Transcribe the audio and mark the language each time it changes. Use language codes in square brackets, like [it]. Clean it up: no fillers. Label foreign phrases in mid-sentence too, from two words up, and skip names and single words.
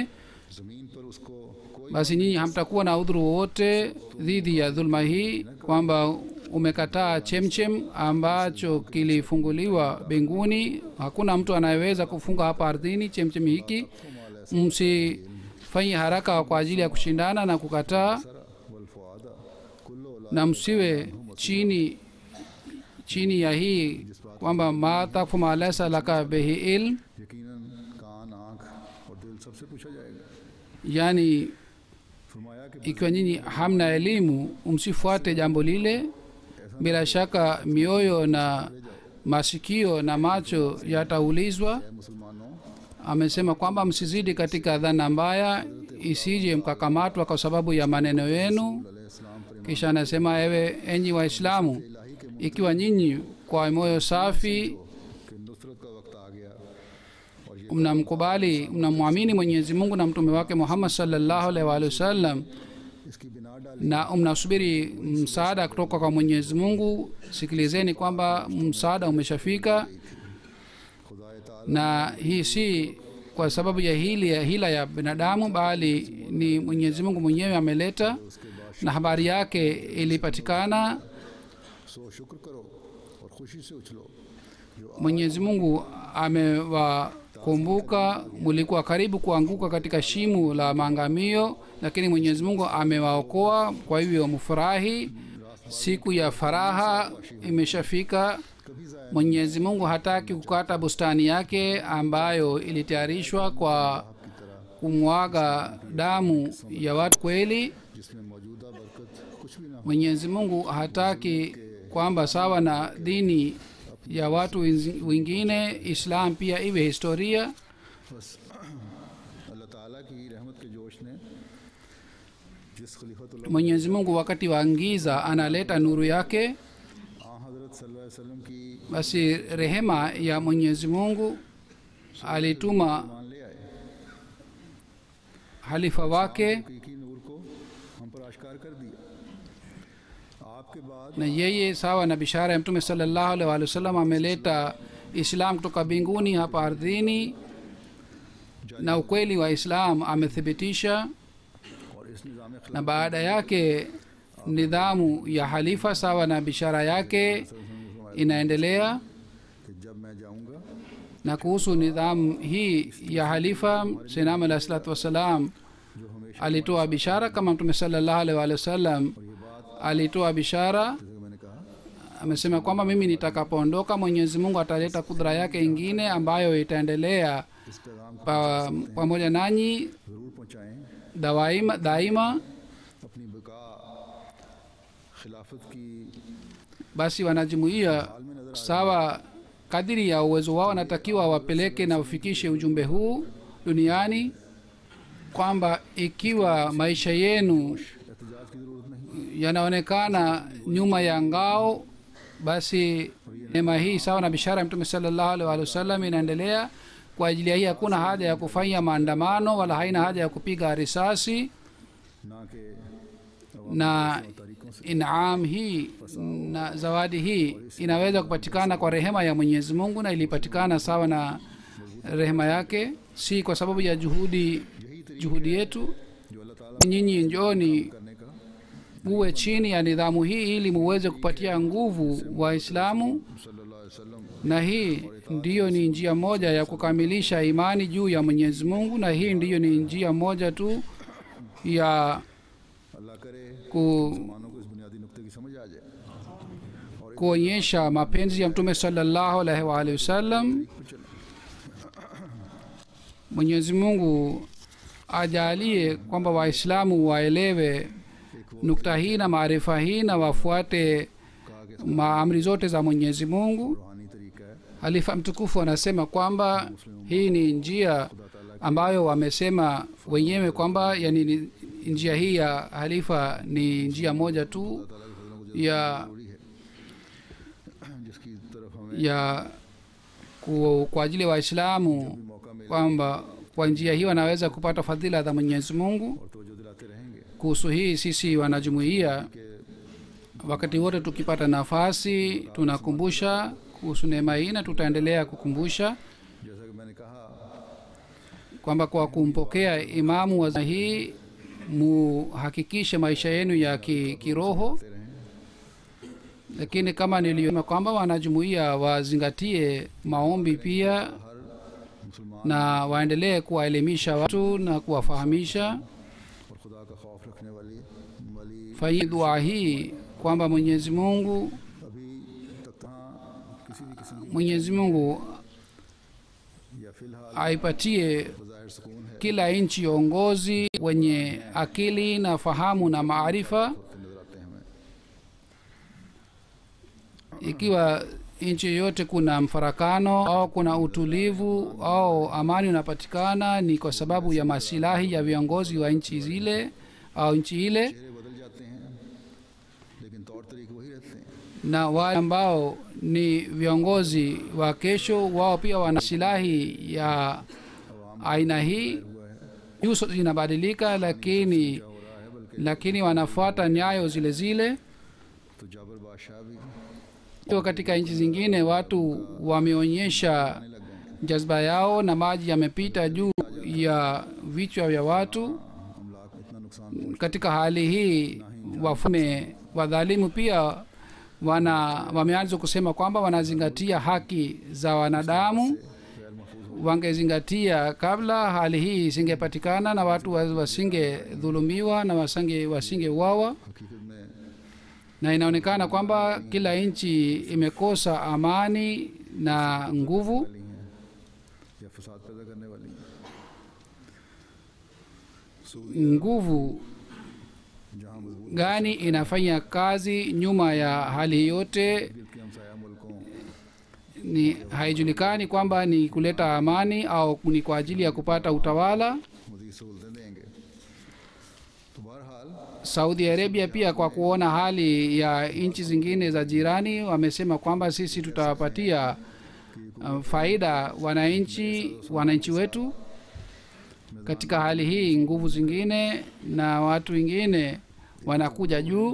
[ur] زمین پر اس کو کوئی [sw] basi nyinyi hamtakuwa na udhuru wowote dhidi ya dhulma hii, kwamba umekataa chemchem ambacho kilifunguliwa mbinguni. Hakuna mtu anayeweza kufunga hapa ardhini chemchem hiki. Msifanye haraka kwa ajili ya kushindana na kukataa, [ar] والفؤاد كل [sw] na msiwe chini ya hii kwamba [ar] ما تقف ما ليس لك به علم, [ur] یقیناً کان آنکھ اور دل سب سے پوچھا جائے گا. [sw] yani [ur] فرمایا کہ [sw] ikiwa nyinyi hamna elimu msifuate jambo lile, bila shaka mioyo na masikio na macho yataulizwa. [ur] اے مسلمانو, [sw] Amesema kwamba msizidi katika dhana mbaya, isije mkakamatwa kwa sababu ya maneno yenu. [ur] علیہ السلام پر [sw] Kisha anasema, ewe enyi Waislamu, ikiwa nyinyi kwa moyo safi [ur] کہ نصرت کا وقت آ گیا اور یہ [sw] mnamkubali mnamwamini Mwenyezi Mungu na mtume wake Muhammad [ar] صلى الله عليه وسلم, [ur] اس کی بنا ڈالی [sw] na mnasubiri msaada kutoka kwa Mwenyezi Mungu, sikilizeni kwamba msaada umeshafika. [ur] خدا تعالیٰ [sw] Na hii si kwa sababu ya hila ya binadamu, bali ni Mwenyezi Mungu mwenyewe ameleta, na habari yake ilipatikana. [ur] سو شکر کرو اور خوشی سے اچھلو. جو [sw] Mwenyezi Mungu amewakumbuka, mulikuwa karibu kuanguka katika shimo la maangamio, lakini Mwenyezi Mungu amewaokoa. Kwa hivyo mfurahi, siku ya faraha imeshafika. [ur] کبھی ضائع [sw] Mwenyezi Mungu hataki kukata bustani yake ambayo ilitayarishwa kwa kumwaga damu ya watu kweli. [ur] جس میں موجودہ برکت کچھ بھی نہ ہو, [sw] Mwenyezi Mungu hataki kwamba sawa na dini ya watu wengine islam pia iwe historia. [ur] بس اللہ تعالیٰ کی رحمت کے جوش نے جس خلیفۃ اللہ [sw] Mwenyezi Mungu wakati wa giza analeta nuru yake. [ur] حضرت [ar] صلى الله عليه وسلم [ur] کی [sw] Basi rehema ya Mwenyezi Mungu alituma [ur] مان لے آئے, [sw] halifa wake, [ur] حقیقی نور کو ہم پر آشکار کر دیا. آپ کے بعد [sw] na yeye sawa na bishara ya Mtume [ar] صلى الله عليه وسلم [sw] ameleta Islam kutoka mbinguni hapa ardhini, na ukweli wa Islam amethibitisha. [ur] اور اس نظام [sw] Na baada yake nidhamu ya halifa sawa na bishara yake inaendelea. [ur] کہ جب میں جاؤں گا [sw] Na kuhusu nidhamu hii ya halifa, [ar] سيدنا عليه الصلاة والسلام [ur] جو ہمیشہ [sw] alitoa bishara kama Mtume [ar] صلى الله عليه وسلم [ur] یہ بات [sw] alitoa bishara. [ur] جیسے کہ میں نے کہا [sw] Amesema kwamba mimi nitakapoondoka Mwenyezi Mungu ataleta kudra yake ingine ambayo itaendelea [ur] اس پیغام کو [sw] pamoja nanyi [ur] ضرور پہنچائیں. [sw] daima. [ur] اپنی بقا خلافت کی [sw] Basi wanajumuia sawa kadiri ya uwezo wao wanatakiwa wapeleke na ufikishe ujumbe huu duniani, kwamba ikiwa maisha yenu [ur] احتجاج کی ضرورت نہیں. [sw] yanaonekana nyuma ya ngao, basi neema hii sawa na bishara ya Mtume [ar] صلى الله عليه وسلم [sw] inaendelea. Kwa ajili ya hii hakuna haja ya kufanya maandamano wala haina haja ya kupiga risasi, [ur] نہ کہ [sw] na inam hii na zawadi hii inaweza kupatikana kwa rehema ya Mwenyezi Mungu, na ilipatikana sawa na rehema yake, si kwa sababu ya juhudi yetu. [ur] جو اللہ تعالیٰ [sw] Nyinyi njoni [ur] کرنے کا [sw] uwe chini ya nidhamu hii ili muweze kupatia nguvu Waislamu, [ar] صلى الله عليه وسلم [sw] na hii ndiyo ni njia moja ya kukamilisha imani juu ya Mwenyezi Mungu, na hii ndiyo ni njia moja tu ya [ur] اللہ کرے [sw] ku [ur] مانوں کو اس بنیادی نکتے کی سمجھ آ جائے اور [sw] kuonyesha mapenzi ya Mtume [ar] صلى الله عليه وآله وسلم. [sw] Mwenyezi Mungu ajalie kwamba Waislamu waelewe nukta hii na maarifa hii na wafuate maamri zote za Mwenyezi Mungu. [ur] روحانی طریقہ ہے [sw] Halifa mtukufu anasema kwamba hii ni njia ambayo wamesema wenyewe kwamba yani njia hii ya halifa ni njia moja tu ya [ur] جس کی طرف ہمیں [sw] ya kwa ajili ya Waislamu, kwamba kwa njia hii wanaweza kupata fadhila za Mwenyezi Mungu. [ur] اور توجہ دلاتے رہیں گے [sw] Kuhusu hii sisi wanajumuia wakati wote tukipata nafasi tunakumbusha kuhusu neema hii, na tutaendelea kukumbusha [ur] جیسا کہ میں نے کہا [sw] kwamba kwa kumpokea imamu wa hii muhakikishe maisha yenu ya kiroho. Lakini kama niliyosema kwamba wanajumuia wazingatie maombi pia, [ur] مسلمان [sw] na waendelee kuwaelimisha watu na kuwafahamisha. [ur] اور خدا کا خوف رکھنے والی [sw] Fanyeni dua hii kwamba Mwenyezi Mungu [ur] ابھی تک ہاں کسی بھی قسم [sw] Mwenyezi Mungu [ur] کی یا فی الحال [sw] aipatie [ur] ظاہر سکون ہے [sw] kila nchi uongozi wenye akili na fahamu na maarifa. [ur] نظر آتے ہیں ہمیں [sw] Ikiwa nchi yoyote kuna mfarakano au kuna utulivu au amani unapatikana, ni kwa sababu ya masilahi ya viongozi wa nchi zile au nchi ile, [ur] چہرے بدل جاتے ہیں لیکن طور طریقے وہی رہتے ہیں [sw] na wale ambao ni viongozi wa kesho wao pia wana silahi ya aina hii. Nyuso zinabadilika, lakini wanafuata nyayo zile zile. [ur] تو جابر بادشاہ بھی [sw] Kwa katika nchi zingine watu wameonyesha jazba yao na maji yamepita juu ya vichwa vya watu. [ur] حملہ کو اتنا نقصان [sw] Katika hali hii wafalme wadhalimu pia wameanza kusema kwamba wanazingatia haki za wanadamu. Wangezingatia kabla, hali hii isingepatikana na watu wasingedhulumiwa na wasingeuawa. [ur] حقیقت میں [sw] Na inaonekana kwamba kila nchi imekosa amani na nguvu. [ur] والی ہیں یا فساد پیدا کرنے والی ہیں [sw] Nguvu [ur] جہاں مضبوط [sw] gani inafanya kazi nyuma ya hali yote [ur] کہ ہمسایہ ملکوں [sw] ni haijulikani kwamba ni kuleta amani au ni kwa ajili ya kupata utawala. [ur] مزید سہولتیں دیں گے۔ تو بہرحال [sw] Saudi Arabia pia kwa kuona hali ya nchi zingine za jirani wamesema kwamba sisi tutawapatia faida wananchi wetu. Katika hali hii nguvu zingine na watu wengine wanakuja juu,